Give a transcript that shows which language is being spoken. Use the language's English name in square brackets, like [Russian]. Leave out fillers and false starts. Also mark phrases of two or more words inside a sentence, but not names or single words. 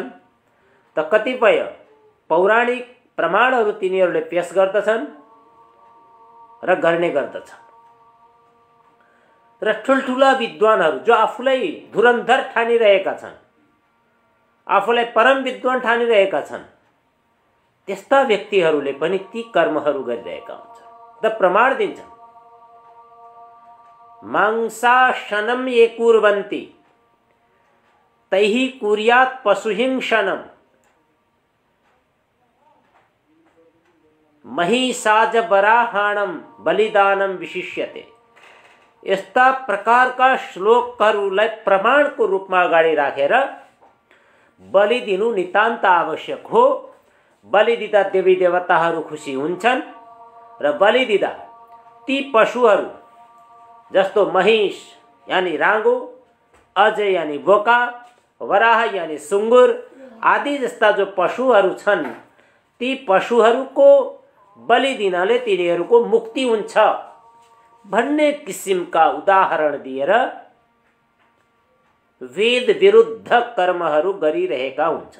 [Nepali] त कतिपय पौराणिक प्रमाणहरू तिनीहरूले पेश गर्दछन् र गर्ने गर्दछन्। र ठुल्ठुला विद्वानहरू जो आफूलाई धुरन्धर ठानिरहेका छन्, आफूलाई परम विद्वान ठानिरहेका छन्, त्यस्ता व्यक्तिहरूले पनि ती कर्महरू गरिरहेका हुन्छन्। त प्रमाण दिन्छन्, [Sanskrit] मांसाशनम ये कुर्वन्ति तैहि कुर्यात् पशुहिंसनम महिषाज बराहाणम बलिदानम विशिष्यते। [Nepali] यस्ता प्रकारका श्लोकहरूलाई प्रमाणको रूपमा अगाडि राखेर बलि दिनु नितान्त आवश्यक हो। बलि दिँदा देवी देवताहरू खुसी हुन्छन् र बलि दिँदा ती पशुहरू जस्तो महिष यानी राँगो, अज यानी बोका, वराह यानी सुँगुर आदि जस्ता जो पशुहरू छन्, ती पशुहरूको बलि दिनाले तिनीहरूको मुक्ति हुन्छ भन्ने किसिमका उदाहरण दिएर वेद विरुद्ध कर्महरू गरिरहेका हुन्छन्।